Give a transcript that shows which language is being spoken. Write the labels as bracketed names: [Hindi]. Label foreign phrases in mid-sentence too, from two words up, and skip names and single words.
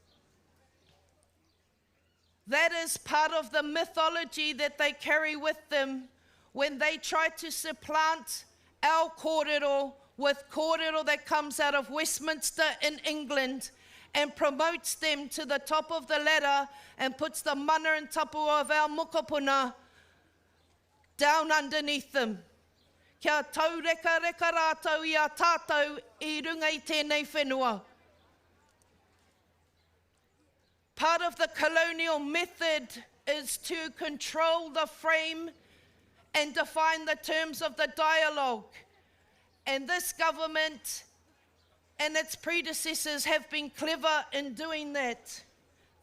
[English] That is part of the mythology that they carry with them when they try to supplant our kōrero with kōrero that comes out of Westminster in England and promotes them to the top of the ladder and puts the mana and tapu of our mokopuna down underneath them. [Māori] Kia taureka reka rātou I a tātou I runga I tēnei whenua. [English] Part of the colonial method is to control the frame and define the terms of the dialogue. And this government and its predecessors have been clever in doing that.